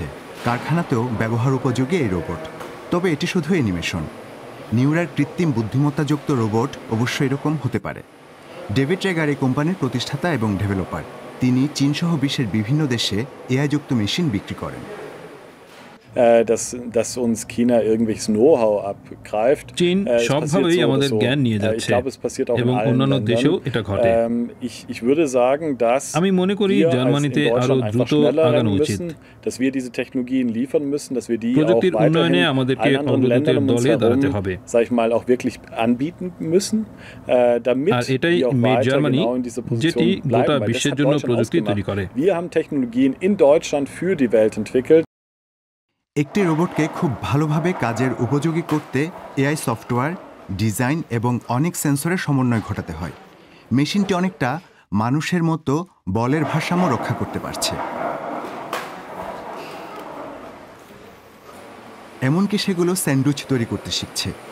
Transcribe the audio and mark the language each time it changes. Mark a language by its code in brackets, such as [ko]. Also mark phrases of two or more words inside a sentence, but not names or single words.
[bn] কারখানাতেও ব্যবহার উপযোগী এই রোবট। তবে এটি শুধু অ্যানিমেশন। নিউরার কৃত্রিম বুদ্ধিমত্তাযুক্ত রোবট অবশ্য এরকম হতে পারে। ডেভিড ট্রেগার এই কোম্পানির প্রতিষ্ঠাতা এবং ডেভেলপার। তিনি চীনসহ বিশ্বের বিভিন্ন দেশে এআই-যুক্ত মেশিন বিক্রি করেন। [de] dass uns China irgendwelches Know-how abgreift. [bn] চীন সবভাবেই আমাদের জ্ঞান নিয়ে যাচ্ছে এবং অন্যান্য দেশেও এটা ঘটে। [de] Ich würde sagen, dass [bn] আমি মনে করি জার্মানিতে আরো দ্রুত আগানো উচিত। [de] Dass wir diese Technologien liefern müssen, dass wir die [bn] প্রযুক্তির উন্নয়নে আমাদেরকে অগ্রগতির দলে দাঁড়াতে হবে। [de] Sag ich mal auch wirklich anbieten müssen, damit [bn] আর এটাই [en] Made Germany, [bn] যেটি গোটা বিশ্বের জন্য প্রযুক্তি তৈরি করে। [de] Wir haben Technologien in Deutschland für die Welt entwickelt. [bn] একটি রোবটকে খুব ভালোভাবে কাজের উপযোগী করতে এআই সফটওয়্যার, ডিজাইন এবং অনেক সেন্সরের সমন্বয় ঘটাতে হয়। মেশিনটি অনেকটা মানুষের মতো বলের ভারসাম্য রক্ষা করতে পারছে। এমনকি সেগুলো স্যান্ডউইচ তৈরি করতে শিখছে।